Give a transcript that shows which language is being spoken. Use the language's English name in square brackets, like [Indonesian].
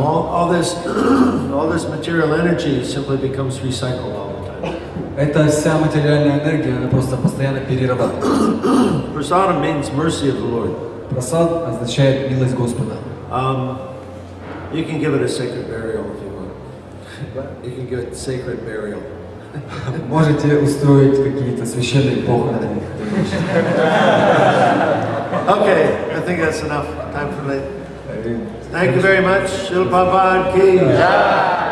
[English] All this material energy simply becomes recycled all the time. [Russian] Эта вся материальная энергия, она просто постоянно перерабатывается. [English] Prasadam means mercy of the Lord. [Russian] Прасад означает милость Господа. [English] You can give it a sacred burial if you want. You can give it sacred burial. [Russian] Можете устроить какие-то священные похороны. [English] Okay, I think that's enough time for that. Thank you very much. Srila Prabhupada ki.